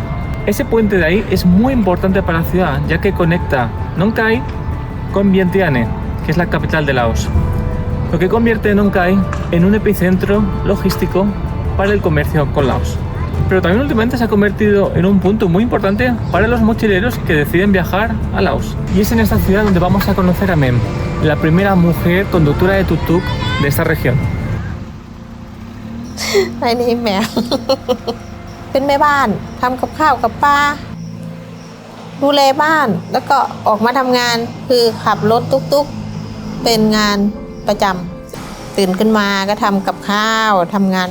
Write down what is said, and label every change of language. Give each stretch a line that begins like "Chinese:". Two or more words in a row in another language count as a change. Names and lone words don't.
Spanish: Ese puente de ahí es muy importante para la ciudad, ya que conecta Nong Khai con Vientiane, que es la capital de Laos, lo que convierte a Nong Khai en un epicentro logístico para el comercio con Laos. Pero también últimamente se ha convertido en un punto muy importante para los mochileros que deciden viajar a Laos. Y es en esta ciudad donde vamos a conocer a Mem, la primera mujer conductora de tuk-tuk de esta región.
Thai: ไอ้นี่แมว เป็นแม่บ้านทำกับข้าวกับปลาดูแลบ้านแล้วก็ออกมาทำงานคือขับรถตุ๊กๆเป็นงานประจำตื่นขึ้นมาก็ทำกับข้าวทำงาน